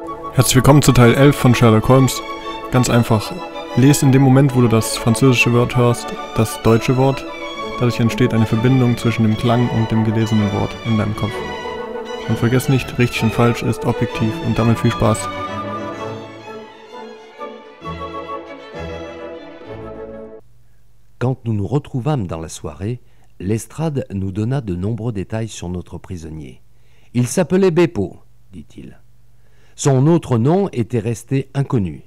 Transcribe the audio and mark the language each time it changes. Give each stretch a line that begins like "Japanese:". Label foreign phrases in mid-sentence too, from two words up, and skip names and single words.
German: Herzlich willkommen zu Teil 11 von Sherlock Holmes. Ganz einfach, lese in dem Moment, wo du das französische Wort hörst, das deutsche Wort. Dadurch entsteht eine Verbindung zwischen dem Klang und dem gelesenen Wort in deinem Kopf. Und vergiss nicht, richtig und falsch ist objektiv und damit viel Spaß.
French: Quand nous nous retrouvâmes dans la soirée, Lestrade nous donna de nombreux détails sur notre prisonnier. Il s'appelait Beppo, dit-il. Son autre nom était resté inconnu.